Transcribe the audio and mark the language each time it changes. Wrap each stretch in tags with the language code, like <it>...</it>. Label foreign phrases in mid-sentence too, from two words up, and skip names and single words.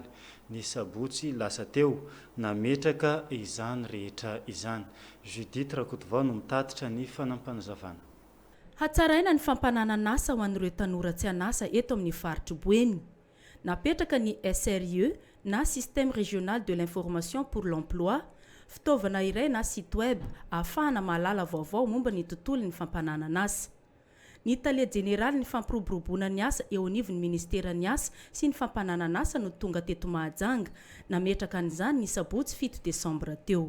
<mg>Ny sabotsy lasa teo nametraka izany rehetra izany. Judith Rakotovao no mitatitra ny fanampanazavana. Hatsaraina ny fampananana asa ho an'ireo tanora tsy anasa eto amin'ny faritry boeny. Napetraka ny SRE na</mg> <fr>Système régional de l'information pour l'emploi</fr> <mg>fitaovana iray na</mg> <fr>site web</fr> <mg>ahafahana mahalala vaovao momba ny tontolo ny fampananana azy. Ny Italia Jeneraly ny fampiroboroboana ny asa eo anivon'ny Ministera ny asa sy ny fampananana asa no tonga teto Mahajanga nametraka an'izany ny sabotsy 7 Desambra teo.</mg>